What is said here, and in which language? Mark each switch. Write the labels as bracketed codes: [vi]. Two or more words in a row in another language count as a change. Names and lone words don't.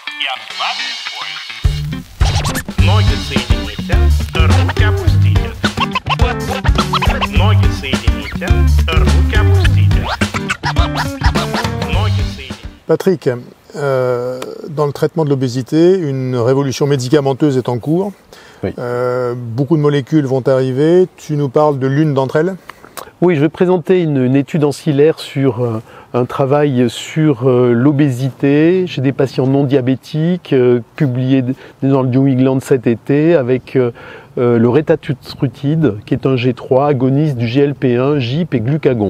[ru] Ноги соедините, руки опустите. Ноги соедините, руки опустите. Ноги соедините. [fr] Patrick, dans le traitement de l'obésité, une révolution médicamenteuse est en cours. Oui. Beaucoup de molécules vont arriver. Tu nous parles de l'une d'entre elles? Oui, je vais présenter une étude ancillaire sur un travail sur l'obésité chez des patients non diabétiques, publié dans le New England cet été, avec le retatrutide, qui est un G3 agoniste du GLP-1, GIP et glucagon.